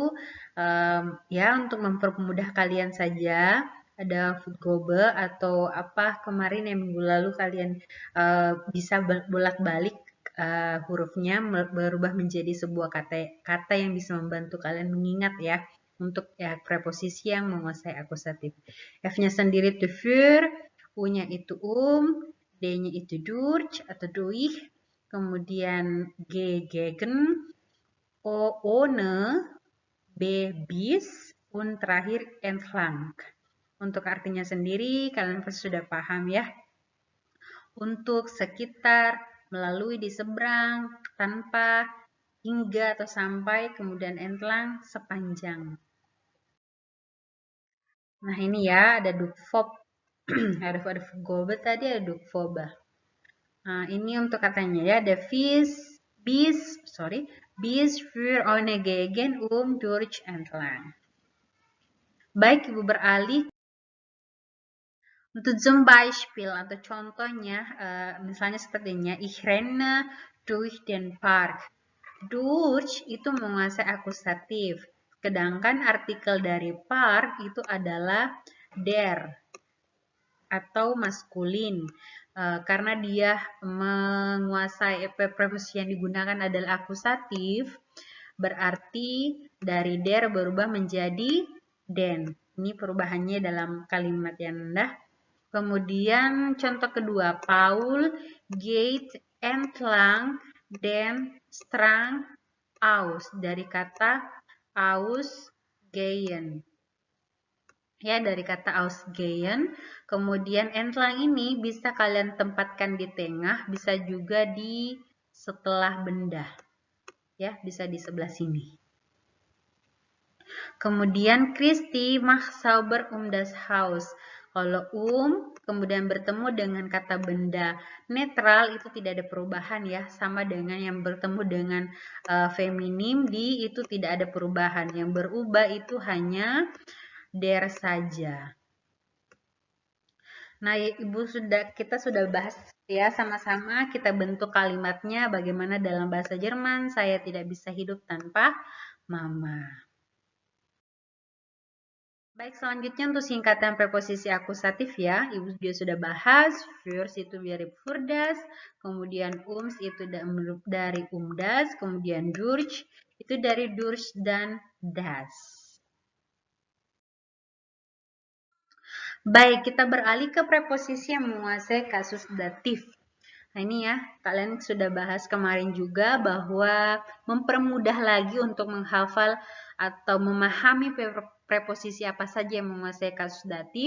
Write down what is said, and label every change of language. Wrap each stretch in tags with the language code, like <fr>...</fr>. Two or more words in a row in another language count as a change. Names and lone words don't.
<id>Ya, untuk mempermudah kalian saja, ada Futgobe atau apa kemarin yang minggu lalu kalian bisa bolak-balik hurufnya berubah menjadi sebuah kata yang bisa membantu kalian mengingat ya untuk ya preposisi yang menguasai akusatif. F-nya sendiri itu für, U-nya itu D-nya itu durch atau durch, kemudian G gegen, O ohne, B</id> <de>bis, und</de> <id>terakhir entlang. Untuk artinya sendiri kalian pasti sudah paham ya. Untuk sekitar, melalui, di seberang, tanpa, hingga atau sampai, kemudian entlang, sepanjang. Nah ini ya ada verb Ada vergobe tadi, ada dukvobe. Nah, ini untuk katanya ya, ada</id> <de>bis für eine Gegend durch entlang.</de> <id>Baik, Ibu beralih untuk</id> <de>zum Beispiel</de> <id>atau contohnya, misalnya sepertinya</id> <de>ich renne durch den Park.</de> <id>Durch itu menguasai akusatif, sedangkan artikel dari park itu adalah der atau maskulin. Karena dia menguasai preposisi yang digunakan adalah akusatif, berarti dari der berubah menjadi den. Ini perubahannya dalam kalimat yang rendah. Kemudian contoh kedua,</id> <de>Paul geht entlang den Strang aus,</de> <id>dari kata ausgehen. Ya, dari kata ausgehen. Kemudian entlang ini bisa kalian tempatkan di tengah, bisa juga di setelah benda. Ya, bisa di sebelah sini. Kemudian</id> <de>Christi macht sauber das Haus.</de> <id>Kalau kemudian bertemu dengan kata benda netral itu tidak ada perubahan ya, sama dengan yang bertemu dengan feminim itu tidak ada perubahan. Yang berubah itu hanya der saja. Nah, kita sudah bahas ya sama-sama, kita bentuk kalimatnya bagaimana dalam bahasa Jerman saya tidak bisa hidup tanpa mama. Baik, selanjutnya untuk singkatan preposisi akusatif ya, Ibu juga sudah bahas. Fürs itu dari für-das, kemudian itu dari das, kemudian durch itu dari durch dan das. Baik, kita beralih ke preposisi yang menguasai kasus datif. Nah ini ya, kalian sudah bahas kemarin juga bahwa mempermudah lagi untuk menghafal atau memahami preposisi apa saja yang menguasai kasus datif.</id>